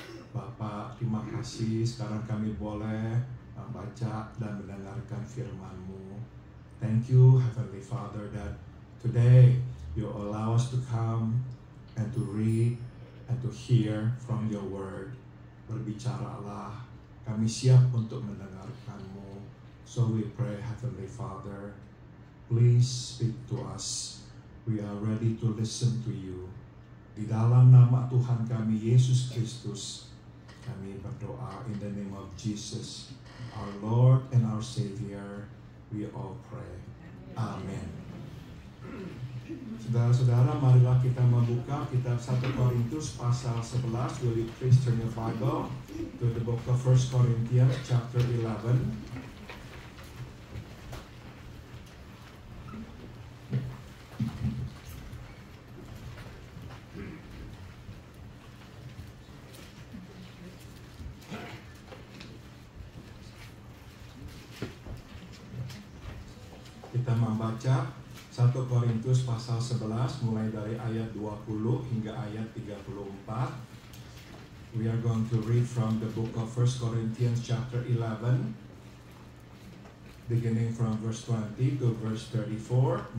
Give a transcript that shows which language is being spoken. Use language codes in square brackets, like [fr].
[id] Bapak, terima kasih sekarang kami boleh membaca dan mendengarkan firman-Mu. [en] Thank you, Heavenly Father, that today you allow us to come and to read and to hear from your word. [id] Berbicaralah, kami siap untuk mendengarkan-Mu. [en] So we pray, Heavenly Father, please speak to us. We are ready to listen to you. [id] Di dalam nama Tuhan kami, Yesus Kristus, kami berdoa [en] in the name of Jesus, our Lord and our Savior. We all pray. Amen. [id] Saudara-saudara, marilah kita membuka kitab 1 Korintus pasal 11. [en] Will you please turn your Bible to the book of 1 Corinthians chapter 11. [id] Kita membaca 1 Korintus pasal 11 mulai dari ayat 20 hingga ayat 34. [en] We are going to read from the book of 1 Corinthians chapter 11, beginning from verse 20 to verse 34.